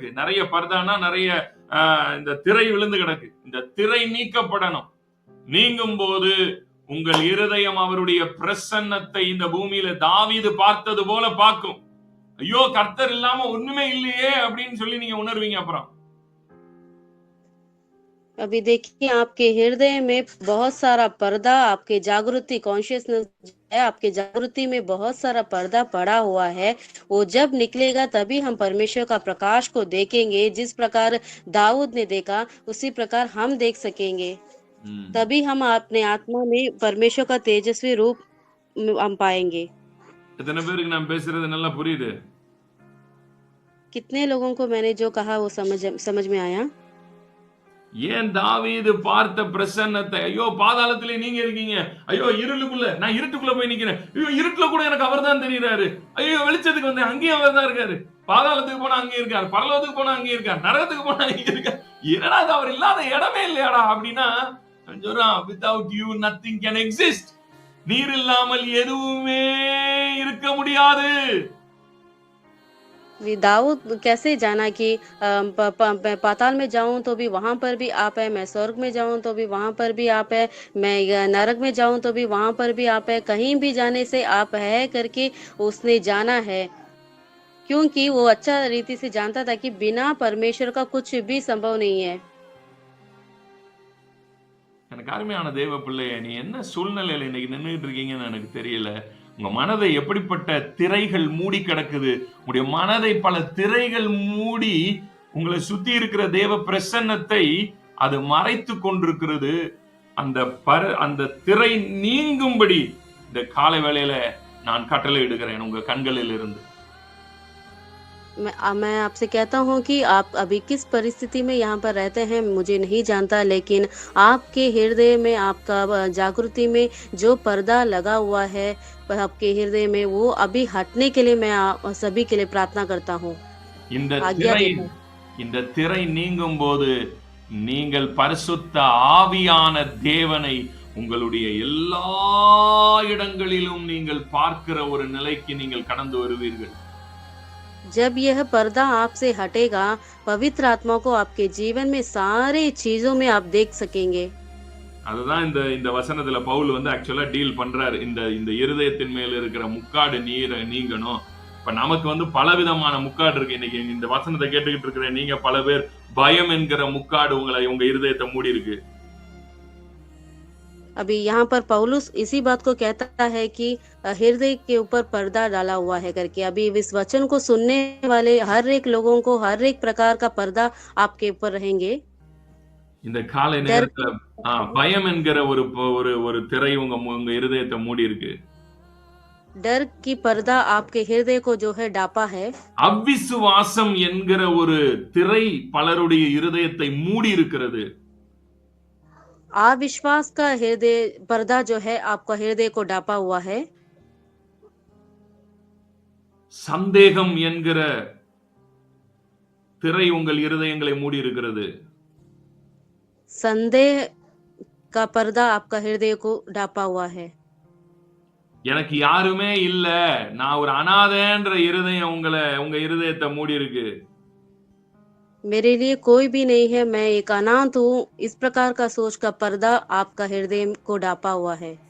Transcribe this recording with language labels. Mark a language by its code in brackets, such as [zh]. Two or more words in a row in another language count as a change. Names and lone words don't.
[ta] நிறைய பர்தானா நிறைய இந்த திரை விழுந்து கிடக்கு. இந்த திரை நீக்கப்படணும். நீங்கும் போது உங்கள் இருதயம் அவருடைய பிரசன்னத்தை இந்த பூமியில தாவீது பார்த்தது போல பார்க்கும். ஐயோ கர்த்தர் இல்லாம ஒண்ணுமே இல்லையே அப்படின்னு சொல்லி நீங்க உணர்வீங்க. அப்புறம் [hi] अभी देखिए आपके हृदय में बहुत सारा पर्दा, आपके जागृति कॉन्शियसनेस है, आपके जागृति में बहुत सारा पर्दा पड़ा हुआ है। वो जब निकलेगा तभी हम परमेश्वर का प्रकाश को देखेंगे। जिस प्रकार दाऊद ने देखा उसी प्रकार हम देख सकेंगे। तभी हम अपने आत्मा में परमेश्वर का तेजस्वी रूप हम पाएंगे। [ta] எத்தனை பேருக்கு நான் பேசுறது நல்லா புரியுது? [hi] कितने लोगों को मैंने जो कहा वो समझ में आया? [ta] ஏன் தாவீது பார்த்த பிரசன்னத்தை, ஐயோ பாதாளத்திலே நீங்க இருக்கீங்க, ஐயோ இருளுக்குள்ள நான் இருட்டுக்குள்ள போய் நிக்கிறேன், ஐயோ இருட்டுல கூட எனக்கு அவர்தான் தெரியுறாரு, ஐயோ வெளிச்சத்துக்கு வந்தேன் அங்கேயும் அவர்தான் இருக்காரு, பாதாளத்துக்கு போனா அங்கே இருக்காரு, பரலோகத்துக்கு போனா அங்கே இருக்காரு, நரகத்துக்கு போனா அங்கே இருக்காரு, என்னடா அது அவர் இல்லாத இடமே இல்லையாடா அப்படின்னா [en] without you nothing can exist. [ta] நீர் இல்லாமல் எதுவுமே இருக்க முடியாது. [hi] दाऊद कैसे जाना कि पाताल में जाऊं तो भी वहां पर भी आप है, मैं स्वर्ग में जाऊं तो भी वहां पर भी आप है, मैं नरक में जाऊं तो भी वहां पर भी आप है, कहीं भी जाने से आप है करके उसने जाना है। क्योंकि वो अच्छा रीति से जानता था कि बिना परमेश्वर का कुछ भी संभव नहीं है। [ta] எனக்கு அருமையான தேவ பிள்ளைய, நீ என்ன சூழ்நிலையில இன்னைக்கு நின்றுட்டு இருக்கீங்கன்னு எனக்கு தெரியல. உங்க மனதை எப்படிப்பட்ட திரைகள் மூடி கிடக்குது. உங்களுடைய மனதை பல திரைகள் மூடி உங்களை சுத்தி இருக்கிற தேவ பிரசன்னத்தை அது மறைத்து கொண்டிருக்கிறது. அந்த திரை நீங்கும்படி இந்த காலை வேளையில நான் கட்டளை இடுகிறேன் உங்க கண்களில் இருந்து. [hi] मैं आपसे कहता हूँ कि आप अभी किस परिस्थिति में यहाँ पर रहते हैं मुझे नहीं जानता, लेकिन आपके हृदय में आपका जागृति में जो पर्दा लगा हुआ है आपके हृदय में वो अभी हटने के लिए मैं सभी के लिए प्रार्थना करता हूँ। [ta] இந்த திரை நீங்கும் போது நீங்கள் பரிசுத்த ஆவியான தேவனை உங்களுடைய எல்லா இடங்களிலும் நீங்கள் பார்க்கிற ஒரு நிலைக்கு நீங்கள் கடந்து வருவீர்கள். [hi] जब यह पर्दा आपसे हटेगा पवित्र आत्मा को आपके जीवन में सारे चीजों में आप देख सकेंगे। [ta] அதுதான் இந்த வசனத்துல பவுல் [en] actually deal [ta] பண்றாரு. இந்த இருதயத்தின் மேல இருக்கிற முக்காடு நீங்கணும். இப்ப நமக்கு பலவிதமான முக்காடு இருக்கு. இன்னைக்கு இந்த வசனத்தை கேட்டுக்கிட்டு இருக்கிற நீங்க பல பேர் பயம் என்கிற முக்காடு உங்க இருதயத்தை மூடி இருக்கு. [hi] अभी यहाँ पर पौलुस इसी बात को कहता है कि हृदय के ऊपर पर्दा डाला हुआ है करके। अभी इस वचन को सुनने वाले हर एक लोगों को हर एक प्रकार का पर्दा आपके ऊपर रहेंगे. [ta] இந்த காலை डर நேரத்துல பயம் என்கிற ஒரு ஒரு ஒரு திரை உங்க இருதயத்தை மூடி இருக்கு. [hi] डर की पर्दा आपके हृदय को जो है ढापा है। [ta] அவ்விசுவாசம் என்கிற ஒரு திரை பலருடைய இருதயத்தை மூடி இருக்கிறது. [hi] अविश्वास का हृदय पर्दा जो है आपका हृदय को ढापा हुआ है। [ta] சந்தேகம் என்கிற திரை உங்கள் இருதயங்களை மூடி இருக்கிறது. [hi] संदेह का पर्दा आपका हृदय को ढापा हुआ है। [ta] எனக்கு யாருமே இல்ல, நான் ஒரு அனாதைன்ற இருதயம் உங்க இருதயத்தை மூடி இருக்கு. [hi] मेरे लिए कोई भी नहीं है, मैं एक अनाथ हूँ, इस प्रकार का सोच का पर्दा आपका हृदय को ढापा हुआ है।